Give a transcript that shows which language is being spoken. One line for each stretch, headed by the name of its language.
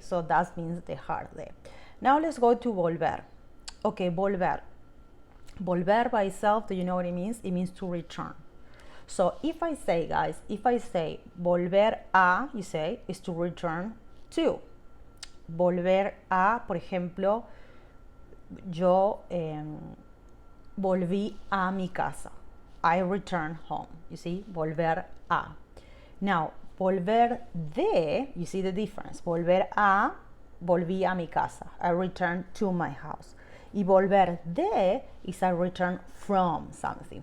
English: So, that means dejar de. Now, let's go to volver. Okay, volver. Volver by itself, do you know what it means? It means to return. So, if I say, guys, if I say volver a, you say, is to return to.
Spanish: Volver a, por ejemplo, yo volví a mi casa.
English: I return home, you see, volver a. Now, volver de, you see the difference.
Spanish: Volver a, volví a mi casa.
English: I return to my house. Y volver de is I return from something.